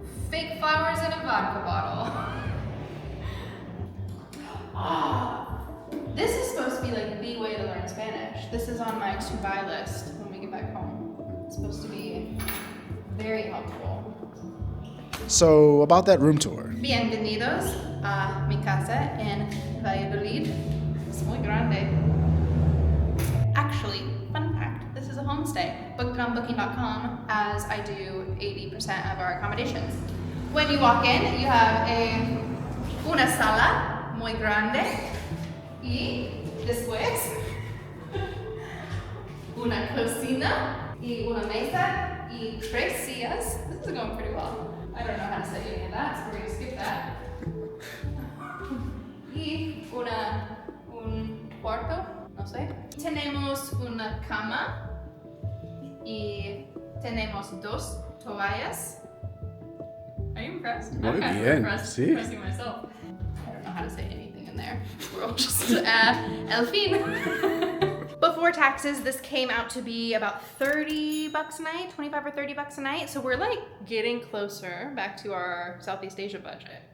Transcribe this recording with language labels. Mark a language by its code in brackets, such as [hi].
[en] Fake flowers in a vodka bottle. This is supposed to be like the way to learn Spanish. This is on my to-buy list when we get back home. It's supposed to be very helpful. So, about that room tour. [es] Bienvenidos a mi casa en Valladolid. Es muy grande. [en] Actually, fun fact, this is a homestay. Booked on booking.com, as I do 80% of our accommodations. When you walk in, you have [es] una sala muy grande y después una cocina y una mesa y tres sillas. [en] This is going pretty well. I don't know how to say any of that, so we're gonna skip that. [es] Y un cuarto, no sé. Tenemos una cama y tenemos dos toallas. [en] Are you impressed? [es] Muy [en] I'm kind of [es] bien, [en] impressed, [es] sí. [en] impressing myself. I don't know how to say anything in there. We're all just [es] el fin. [en] Before taxes, this came out to be about $30 a night, 25 or $30 a night. So we're like getting closer back to our Southeast Asia budget.